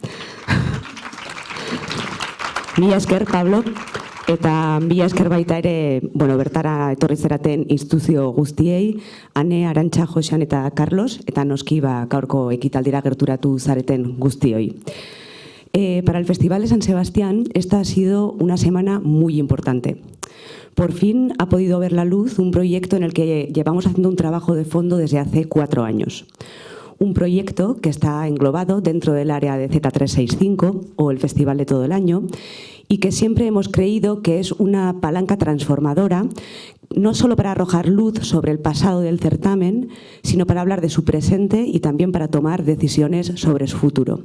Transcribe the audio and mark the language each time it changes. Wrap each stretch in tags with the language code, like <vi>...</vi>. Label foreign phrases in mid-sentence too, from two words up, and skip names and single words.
<eu>Mila esker, Pablo, eta mila esker baita ere, bertara etorri zeraten instituzio guztiei, Ane, Arantxa, Josean eta Carlos, eta noski gaurko ekitaldira gerturatu zareten guztioi.</eu> <es>Para el Festival de San Sebastián, esta ha sido una semana muy importante. Por fin ha podido ver la luz un proyecto en el que llevamos haciendo un trabajo de fondo desde hace 4 años. Un proyecto que está englobado dentro del área de Z365 o el Festival de todo el año y que siempre hemos creído que es una palanca transformadora, no solo para arrojar luz sobre el pasado del certamen, sino para hablar de su presente y también para tomar decisiones sobre su futuro.</es>